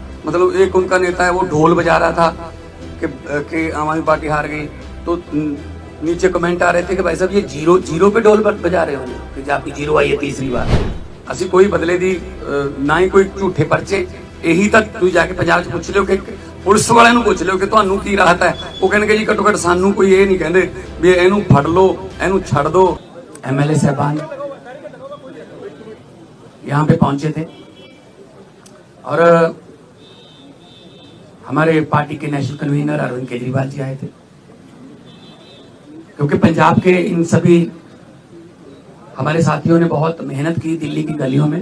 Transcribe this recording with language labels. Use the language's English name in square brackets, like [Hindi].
[Hindi] मतलब एक उनका नेता है वो ढोल बजा रहा था कि आम आदमी पार्टी हार गई, तो नीचे कमेंट आ रहे थे कि भाई साहब ये जीरो पे ढोल बजा रहे हो कि आपकी जीरो आई है तीसरी बार। [Punjabi] असि कोई बदले दी ना ही कोई झूठे पर्चे। यही तक तू जाके पंजाब च पुछ लियो कि पुलिस वाले ਨੂੰ ਪੁੱਛ ਲਿਓ ਕਿ ਤੁਹਾਨੂੰ ਕੀ ਰਾਹਤ ਹੈ। ਉਹ ਕਹਿਣਗੇ ਜੀ ਘੱਟੋ ਘੱਟ ਸਾਨੂੰ ਕੋਈ ਇਹ ਨਹੀਂ ਕਹਿੰਦੇ ਵੀ ਇਹਨੂੰ ਫੜ ਲਓ ਇਹਨੂੰ ਛੱਡ दो। [Hindi] एमएलए साहबान यहाँ पे पहुंचे थे और हमारे पार्टी के नेशनल कन्वीनर अरविंद केजरीवाल जी आए थे, क्योंकि पंजाब के इन सभी हमारे साथियों ने बहुत मेहनत की दिल्ली की गलियों में।